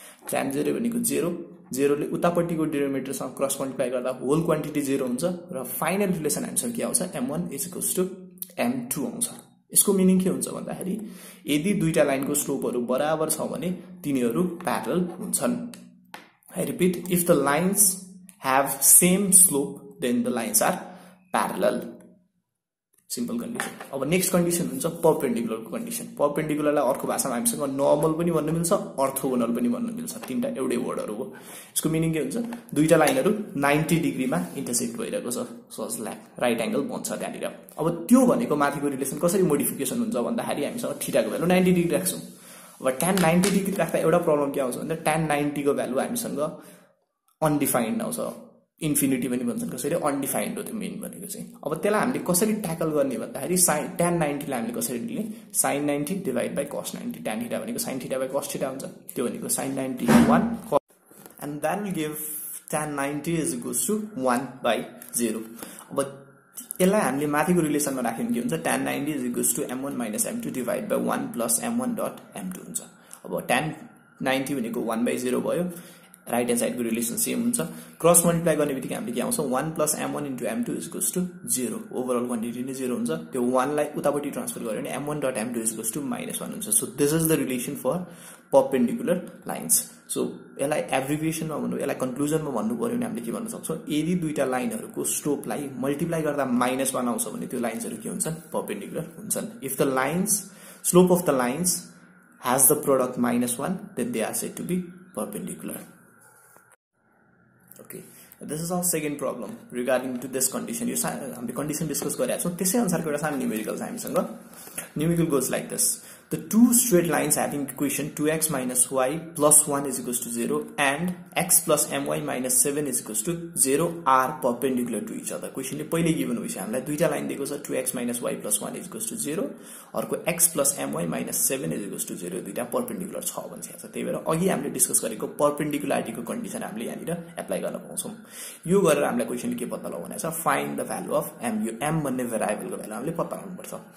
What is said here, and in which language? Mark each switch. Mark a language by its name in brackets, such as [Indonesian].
[Nepali] tan 0 भनेको 0, 0 ले उतापट्टिको डिनोमिनेटरसँग cross multiply गर्दा होल क्वान्टिटी 0 हुन्छ र फाइनल रिलेसन हामीसँग के आउँछ, m1 is equals to m2 आउँछ. यसको मिनिङ के हुन्छ भन्दाखेरि यदि दुईटा लाइनको स्लोपहरु बराबर छ भने तिनीहरु प्यारलल हुन्छन्. [English] I repeat, if the lines have same slope then the lines are parallel. Simple condition. [Nepali] अब नेक्स्ट कन्डिसन हुन्छ परपेन्डिकुलर को कन्डिसन. परपेन्डिकुलरलाई अर्को भाषामा हामीसँग नर्मल पनि भन्न मिल्छ, अर्थोगोनल पनि भन्न मिल्छ. तीनटा एउटै वर्डहरु हो. यसको मिनिङ के हुन्छ, दुईटा लाइनहरु 90 डिग्रीमा इन्टरसेक्ट भइरहेको छ, सो राइट एंगल बन्छ त्यहाँनिर. अब त्यो भनेको माथिको रिलेसन कसरी मोडिफिकेसन हुन्छ भन्दाखेरि हामीसँग थीटाको भ्यालु 90 डिग्री राख्छौं. अब tan 90 डिग्री राख्दा एउटा प्रब्लम के आउँछ भन्दा tan 90 को भ्यालु हामीसँग अनडिफाइन्ड आउँछ. इन्फिनिटी पनि भन्छन् कसैले, अनडिफाइन्ड हो त्यो मेन भनेको चाहिँ. अब त्यसलाई हामीले कसरी ट्याकल गर्ने भन्दाखेरि tan 90 लाई हामीले कसरी लिने, sin 90 divide by cos 90. tan theta भनेको sin theta by cos theta हुन्छ. त्यो भनेको [English] sin 90 1 and that will give tan 90 is equals to 1/0. [Nepali] अब यसलाई हामीले माथिको रिलेसनमा राख्यौं के हुन्छ, [English] tan 90 is equals to m1 minus m2 divided by 1 plus m1 dot m2 [Nepali] हुन्छ. अब tan 90 भनेको 1/0 भयो. राइट ह्यान्ड साइडको रिलेसन सेम हुन्छ. क्रस मल्टिप्लाई गर्ने बित्तिकै हामीले के आउँछ, [English] 1 plus m1 into m2 is equals to 0. [Nepali] Overall quantity नै 0 हुन्छ. त्यो 1 लाई उतापट्टि ट्रान्सफर गर्यो भने [English] m1 dot m2 is equals to -1 [Nepali] हुन्छ. [English] So this is the relation for perpendicular lines. [Nepali] So यसलाई एब्रिभिएसनमा भन्नु, यसलाई कन्क्लुजनमा भन्नु पर्यो भने हामीले के भन्न सक्छौं, यदि दुईटा लाइनहरुको स्लोपलाई मल्टिप्लाई गर्दा -1 आउँछ भने त्यो लाइन्सहरु के हुन्छन्, परपेन्डिकुलर हुन्छन्. [English] If the lines slope of the lines has the product -1 then they are said to be perpendicular. Okay, this is our second problem regarding to this condition. [Nepali] हामीले कन्डिसन डिस्कस गरिरहेका छौं. त्यसै अनुसारको एउटा सानो न्यूमेरिकल छ हामीसँग. Numerical [English] goes like this. the two straight lines having equation 2x minus y plus 1 is equals to 0 and x plus my minus 7 is equals to 0 are perpendicular to each other. [Nepali] Question ले पहिले given भइसक्यो हामीलाई दुईटा line दिएको छ [English] 2x minus y plus 1 is equals to 0 [Nepali] अर्को x plus my minus 7 is equals to 0 दुईटा perpendicular छ भन्छ छ। त्यही भएर अघि हामीले डिस्कस गरेको perpendicularity को कन्डिसन हामीले यहाँनिर एप्लाई गर्न पाउँछौं। यो गरेर हामीलाई क्वेशनले के पत्ता लगाउनु छ [English] Find the value of m। [Nepali] यो m भन्ने भेरिएबलको भ्यालु हामीले पत्ता लगाउनु पर्छ।